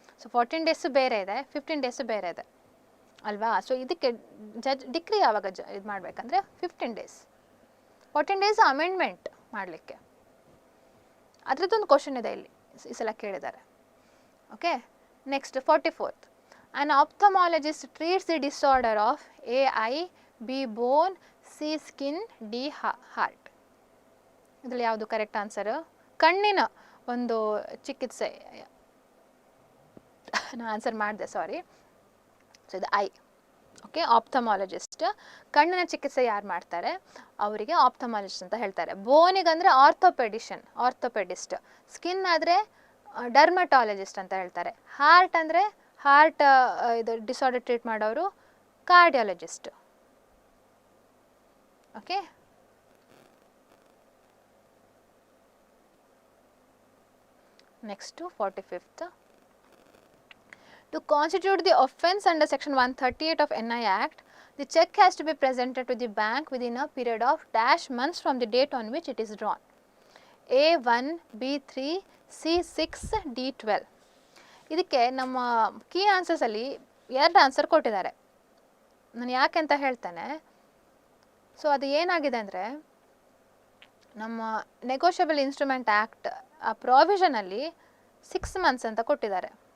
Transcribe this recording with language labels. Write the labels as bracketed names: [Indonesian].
[Kannada] So 14 days ಬೇರೆ ಇದೆ, 15 days ಬೇರೆ ಇದೆ ಅಲ್ವಾ? ಸೊ ಇದಕ್ಕೆ ಡಿಕ್ರಿ ಯಾವಾಗ ಇದು ಮಾಡಬೇಕಂದ್ರೆ 15 ಡೇಸ್. 14 ಡೇಸ್ ಅಮೆಂಡ್ಮೆಂಟ್ ಮಾಡಲಿಕ್ಕೆ. ಅದರದ್ದೊಂದು ಕ್ವಶನ್ ಇದೆ ಇಲ್ಲಿ, ಈ ಸಲ ಕೇಳಿದ್ದಾರೆ. [English] Okay, next 44th. An ophthalmologist treats the disorder of A eye, B bone, C skin, D heart. [Kannada] ಇದರಲ್ಲಿ ಯಾವುದು ಕರೆಕ್ಟ್ ಆನ್ಸರು? ಕಣ್ಣಿನ ಒಂದು ಚಿಕಿತ್ಸೆ ನಾನು ಆನ್ಸರ್ ಮಾಡಿದೆ, ಸಾರಿ. ಸೊ ಇದು ಐ. ಓಕೆ, ಆಪ್ಥಮಾಲಜಿಸ್ಟ್. ಕಣ್ಣಿನ ಚಿಕಿತ್ಸೆ ಯಾರು ಮಾಡ್ತಾರೆ ಅವರಿಗೆ ಆಪ್ಥಮಾಲಜಿಸ್ಟ್ ಅಂತ ಹೇಳ್ತಾರೆ. ಬೋನಿಗಂದರೆ ಆರ್ಥೋಪೆಡಿಸ್ಟ್. ಸ್ಕಿನ್ ಆದರೆ ಡರ್ಮಟಾಲಜಿಸ್ಟ್ ಅಂತ ಹೇಳ್ತಾರೆ. ಹಾರ್ಟ್ ಅಂದರೆ ಹಾರ್ಟ್ ಇದು ಡಿಸಾರ್ಡರ್ ಟ್ರೀಟ್ ಮಾಡೋರು cardiologist. [English] Okay, next 45th. To constitute the offence under section 138 of NI Act, the check has to be presented to the bank within a period of dash months from the date on which it is drawn. A1, B3, C6, D12. [Kannada] ಇದಕ್ಕೆ ನಮ್ಮ key ಆನ್ಸರ್ಸಲ್ಲಿ 2 answer ಕೊಟ್ಟಿದ್ದಾರೆ. ನಾನು ಯಾಕೆ ಅಂತ ಹೇಳ್ತೇನೆ. So ಅದು ಏನಾಗಿದೆ ಅಂದರೆ, ನಮ್ಮ ನೆಗೋಷಿಯಬಲ್ ಇನ್ಸ್ಟ್ರೂಮೆಂಟ್ ಆ್ಯಕ್ಟ್ ಆ ಪ್ರಾವಿಷನಲ್ಲಿ 6 ಮಂತ್ಸ್ ಅಂತ ಕೊಟ್ಟಿದ್ದಾರೆ.